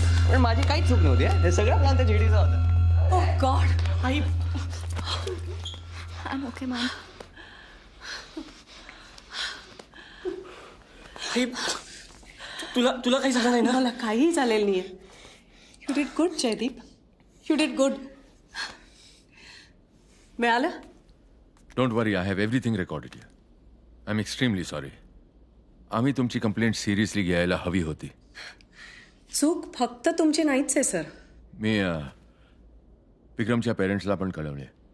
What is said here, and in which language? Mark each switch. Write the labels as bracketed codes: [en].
[mr] पण माझी काहीच चूक नव्हती. हे सगळं प्लॅन त्या जेडीचा होता. [en] Oh God. आई. I'm okay, mom. [mr] तुला तुला काही झालं नाही ना? मला काही झालेलं नाहीये. [en] You did good Jaideep, you did good. [mr] मिळालं? [en] Don't worry, I have everything recorded here. I am extremely sorry. [mr] आम्ही तुमची कंप्लेंट सिरियसली घ्यायला हवी होती. चूक फक्त तुमची नाहीच आहे सर. मी विक्रमच्या पेरेंट्सला पण कळवले.